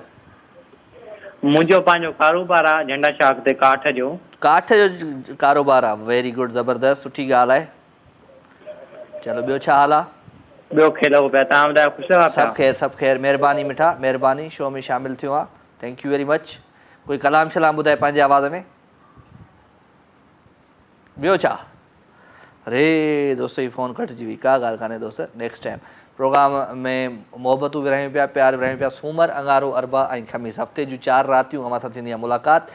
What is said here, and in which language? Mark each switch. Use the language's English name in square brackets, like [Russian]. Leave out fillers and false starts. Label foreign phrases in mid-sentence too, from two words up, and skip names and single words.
[Sindhi] मुंहिंजो पंहिंजो कारोबार आहे झंडा शाख ते काठ जो। काठ जो कारोबार आहे? [English] very good, [Sindhi] ज़बरदस्त, सुठी ॻाल्हि आहे। चलो ॿियो छा हाल आहे? ॿियो खेलो पिया। तव्हां ॿुधायो ख़ुशि लॻा? सभु ख़ैर सभु ख़ैर। महिरबानी मिठा, महिरबानी शो में शामिल थियो आहे। [English] thank you very much. [Sindhi] कोई कलाम शलाम ॿुधाए पंहिंजे आवाज़ में। ॿियो छा? अरे दोस्त जी फ़ोन कटिजी वई। का ॻाल्हि कान्हे दोस्त, [English] next time. [Sindhi] प्रोग्राम में मोहबतूं विरहायूं पिया, प्यार विरहायूं पिया। सूमर, अंगारो, अरबा ऐं ख़मीस, हफ़्ते जूं 4 रातियूं अवां सां थींदी आहे मुलाक़ात।